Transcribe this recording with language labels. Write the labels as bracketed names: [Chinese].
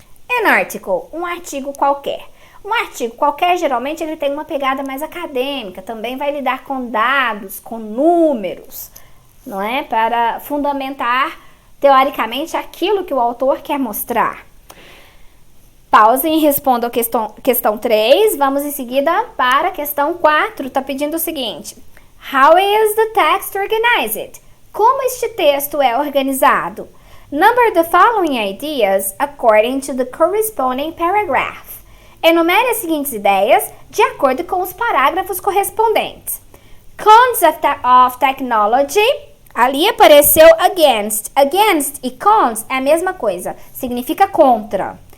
[English] An article, [Portuguese] um artigo qualquer. Um artigo qualquer, geralmente, ele tem uma pegada mais acadêmica, também vai lidar com dados, com números, não é? Para fundamentar, teoricamente, aquilo que o autor quer mostrar. Pausem e respondam a questão 3, vamos em seguida para a questão 4, está pedindo o seguinte. [English] How is the text organized? [Portuguese] Como este texto é organizado? [English] Number the following ideas according to the corresponding paragraph. [Portuguese] Enumere as seguintes ideias de acordo com os parágrafos correspondentes. [English] Cons of technology. [Portuguese] Ali apareceu against. Against e cons é a mesma coisa. Significa contra.